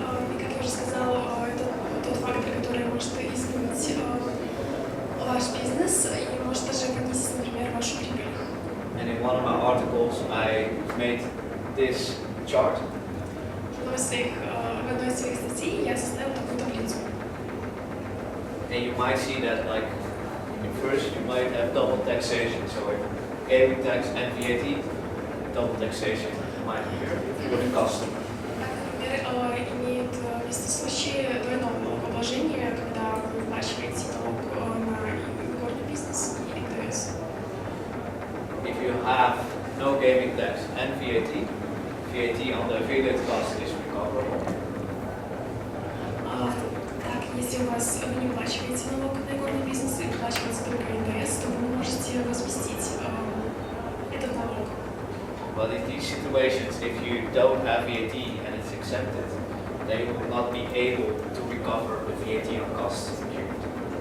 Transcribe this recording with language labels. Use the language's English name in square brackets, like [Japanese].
[Russian] И как я уже сказала, это тот фактор, который может изменить ваш бизнес и может даже понизить, например, вашу прибыль. [English] And in one of my articles, I made this chart. [Russian] В одной из своих статей я составила такую таблицу. [English] And you might see that, like, in first you might have double taxation. So if gaming tax and VAT, double taxation. might appear for the customer. [Russian] Например, имеет место случай двойного налогообложения, когда вы выплачиваете налог на игорный бизнес и НДС. [English] If you have no gaming tax and VAT on the affiliate cost is recoverable. [Russian] Так, если у вас вы не выплачиваете налог на игорный бизнес и выплачиваете только НДС, то вы можете возместить этот налог. [English] But in these situations, if you don't have VAT and it's exempted, then you will not be able to recover the VAT on costs incurred.